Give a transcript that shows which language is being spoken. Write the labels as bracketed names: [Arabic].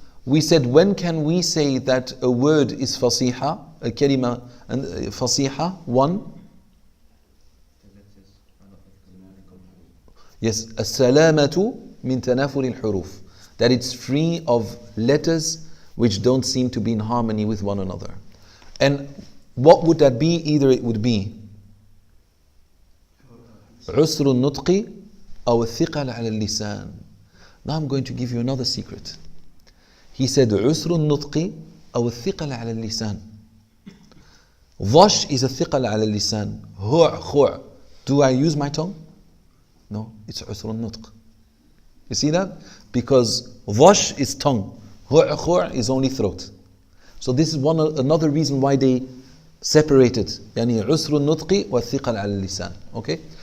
[English] We said when can we say that a word is fasiha, a kalima and fasiha? One. Yes, as-salamatu min tanafur al-huruf. That it's free of letters which don't seem to be in harmony with one another. And what would that be? Either it would be [Arabic] عسر النطق أو الثقل على اللسان. [English] Now I'm going to give you another secret. He said [Arabic] عسر النطق أو الثقل على اللسان. [English] Vash is a [Arabic] ثقل على اللسان. [English] هو. Do I use my tongue? No, it's عسر النطق. You see that? Because vash is tongue. هو is only throat. So this is another reason why they separated. [Arabic] يعني عسر النطق والثقل على اللسان. [English] Okay?